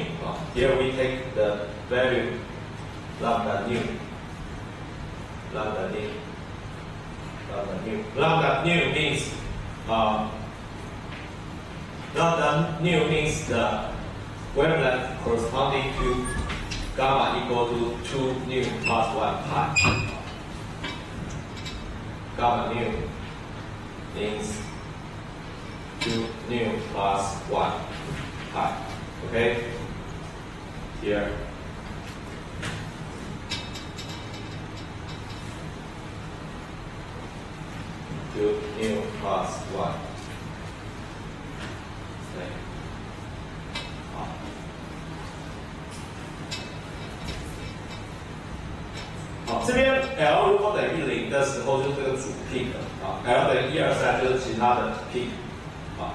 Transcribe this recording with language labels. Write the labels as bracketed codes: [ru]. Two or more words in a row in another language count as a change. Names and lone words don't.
[en] Here we take the value lambda nu. Lambda nu means the wavelength corresponding to gamma equal to 2 nu plus 1 pi. Gamma nu means 2 nu plus 1 pi. Okay? Here. Nu plus 1。 [zh] 对，好。好，这边 L 如果等于0的时候，就是这个主 peak 啊 ，L 等于1、2、3就是其他的 peak 啊。